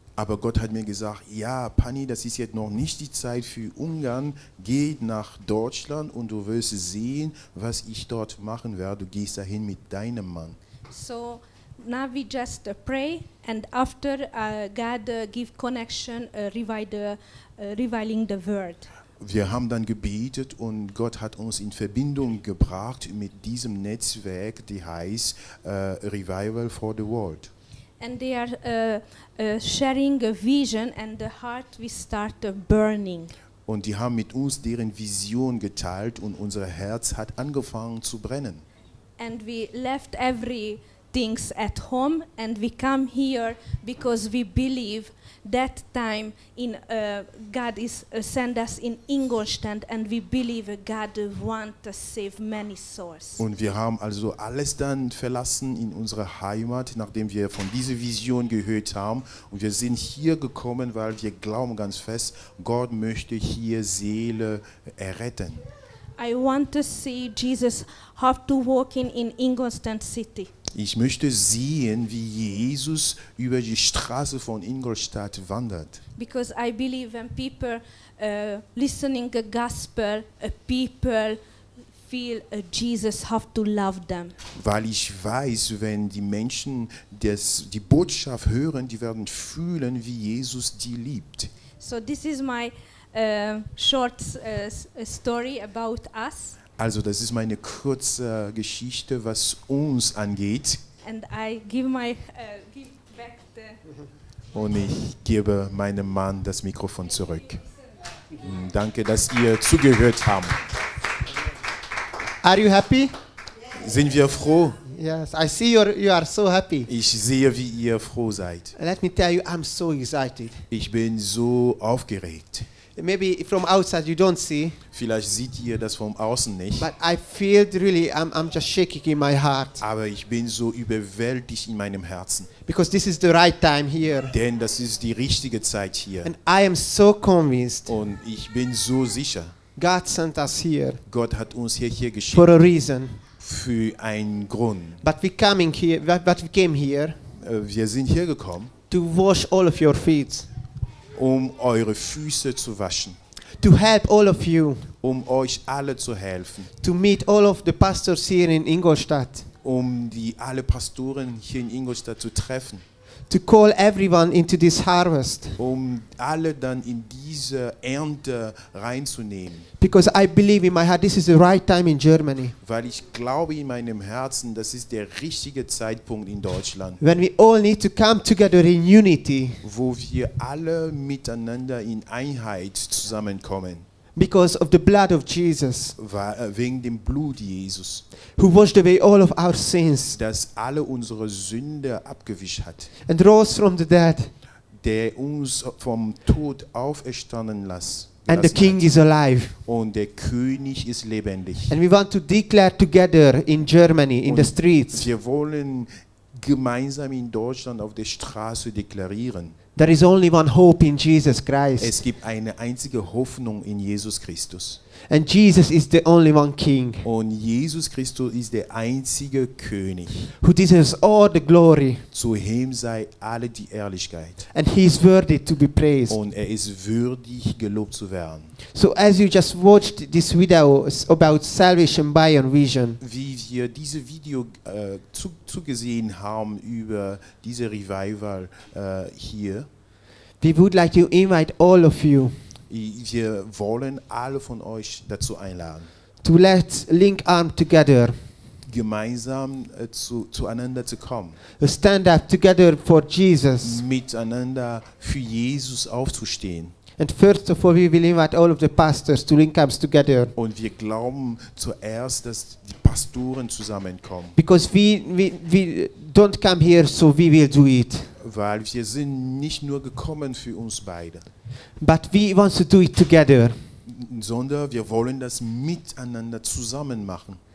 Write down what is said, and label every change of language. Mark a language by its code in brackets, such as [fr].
[de] Aber Gott hat mir gesagt, ja, Pani, das ist jetzt noch nicht die Zeit für Ungarn. Geh nach Deutschland und du wirst sehen, was ich dort machen werde. Du gehst dahin mit deinem Mann. [en] So now we just pray, and after God give connection, revealing the word. [de] Wir haben dann gebetet und Gott hat uns in Verbindung gebracht mit diesem Netzwerk, die heißt Revival for the World. [en] And they are sharing a vision, and the heart we start burning. [de] Und die haben mit uns deren Vision geteilt und unser Herz hat angefangen zu brennen. [en] And we left everything at home, and we come here because we believe that time in God is send us in Ingolstadt, and we believe God want to save many souls. [de] Und wir haben also alles dann verlassen in unsere Heimat, nachdem wir von dieser Vision gehört haben. Und wir sind hier gekommen, weil wir glauben ganz fest, Gott möchte hier Seele erretten. [en] I want to see Jesus have to walk in Ingolstadt city. [de] Ich möchte sehen, wie Jesus über die Straße von Ingolstadt wandert. [en] Because I believe when people listening the gospel, people feel Jesus have to love them. [de] Weil ich weiß, wenn die Menschen die Botschaft hören, die werden fühlen, wie Jesus die liebt. [en] So this is my short story about us. [de] Also das ist meine kurze Geschichte, was uns angeht. [en] And I give give back the. [de] Und ich gebe meinem Mann das Mikrofon zurück. Danke, dass ihr zugehört habt. [en] Are you happy? [de] Sind wir froh? [en] Yes, I see you are so happy. [de] Ich sehe, wie ihr froh seid. [en] Let me tell you, I'm so excited. [de] Ich bin so aufgeregt. [en] Maybe from outside you don't see, [de] Vielleicht seht ihr das von außen nicht, [en] but I feel really, I'm just shaking in my heart. [de] aber ich bin so überwältigt in meinem Herzen. [en] Because this is the right time here. [de] Denn das ist die richtige Zeit hier. [en] And I am so convinced [de] Und ich bin so sicher, [en] God sent us here [de] Gott hat uns hierher geschickt [en] for a reason. [de] für einen Grund. [en] But we came here [de] Wir sind hier gekommen, [en] to wash all of your feet, [de] um eure Füße zu waschen, [en] to help all of you, [de] um euch alle zu helfen, [en] to meet all of the pastors here in Ingolstadt, [de] um alle Pastoren hier in Ingolstadt zu treffen, [en] to call everyone into this harvest. [de] um alle dann in diese Ernte reinzunehmen. [en] Because I believe in my heart this is the right time in Germany. [de] Weil ich glaube in meinem Herzen, das ist der richtige Zeitpunkt in Deutschland, [en] When we all need to come together in unity [de] wo wir alle miteinander in Einheit zusammenkommen, [en] because of the blood of Jesus, [de] wegen dem Blut Jesus, [en] who washed away all of our sins [de] das alle unsere Sünde abgewischt hat, [en] and rose from the dead. [de] der uns vom Tod auferstanden lassen [en] And the King [de] hat. [en] is alive. [de] Und der König ist lebendig. [en] And we want to declare together in Germany, in the [de] Und [en] streets, [de] wir wollen gemeinsam in Deutschland auf der Straße deklarieren, [en] there is only one hope in Jesus Christ. [de] es gibt eine einzige Hoffnung in Jesus Christus. [en] And Jesus is the only one King [de] Und Jesus Christus ist der einzige König. [en] who deserves all the glory. [de] Zu ihm sei alle die Ehrlichkeit. [en] And he is worthy to be praised. [de] Und er ist würdig, gelobt zu werden. [en] So as you just watched this video about salvation by our vision, [de] Wie wir dieses Video zugesehen haben über diese Revival hier, [en] we would like to invite all of you [de] wir wollen alle von euch dazu einladen, [en] to let's link arm together, [de] gemeinsam zueinander zu kommen, [en] stand up together for Jesus. [de] miteinander für Jesus aufzustehen. [en] And first of all, we will invite all of the pastors to link arms together, [de] Und wir glauben zuerst, dass die Pastoren zusammenkommen, [en] because we don't come here so we will do it, [de] weil wir sind nicht nur gekommen für uns beide, [en] but we want to do it together, [de] sondern wir wollen das miteinander zusammen machen,